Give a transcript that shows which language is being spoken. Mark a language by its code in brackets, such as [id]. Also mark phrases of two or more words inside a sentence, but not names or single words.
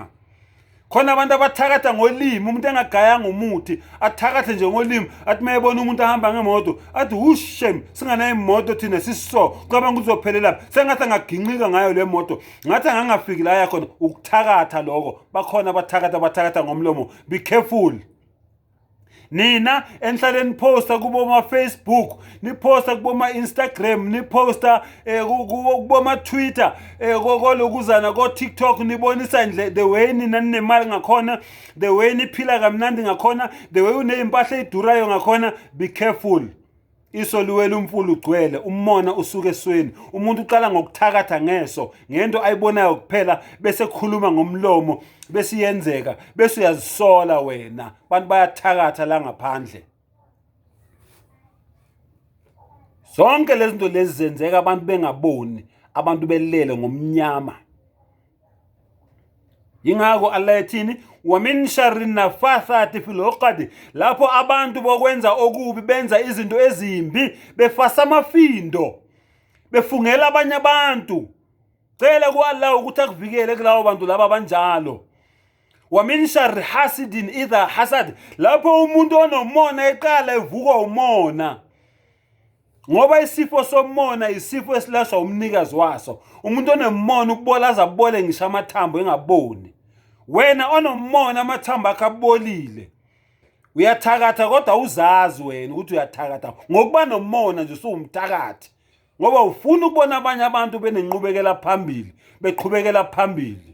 [zu] Khona abantu abathakatha ngolimi umuntu engagayanga umuthi athakathe nje ngolimi athi mayebona umuntu ahamba ngemoto athi ushem singanayo imoto thina sisiso cabanga uzophelela sengathi angaginqika ngayo le moto ngathi angangafiki la yakhona ukuthakatha lokho. Bakhona abathakatha ngomlomo. [en] Be careful. [zu] Nina enhlaleni posta kuboma Facebook niposta kuboma Instagram niposta kuboma Twitter kolokuzana ko TikTok nibonisa nje [en] the way [zu] nina nemali ngakhona [en] the way [zu] niphila kamnandi ngakhona [en] the way [zu] uneimpahla edurayo ngakhona. [en] Be careful. [zu] Isoluwela umfulu ugcwele umona usuke esweni umuntu uqala ngokuthakatha ngeso ngento ayibonayo kuphela bese khuluma ngomlomo bese yenzeka bese uyazisola wena. Abantu bayathakatha la ngaphandle. Zonke lezi zinto lezi zenzeka abantu bengaboni abantu belele ngomnyama. Yingakho Allah ethini [ar] ومن شر النفاثات في العقد [zu] lapho abantu bokwenza okubi benza izinto ezimbi befasa amafindo befungela abanye abantu. Cela kuAllah ukuthi akuvikele kulawo bantu laba abanjalo. [ar] ومن شر حاسد إذا حسد [zu] lapho umuntu onomona eqala evuka umona ngoba isifo somona isifo esilashwa umnikazi waso. Umuntu onemona ukubolaza abole ngisho amathambo engaboni. Wena onomona amathambo akabolile uyathakatha kodwa uzazi wena ukuthi uyathakatha ngokuba nomona nje usumthakathi ngoba ufuna ukubona abanye abantu benenqubekela phambili beqhubekela phambili.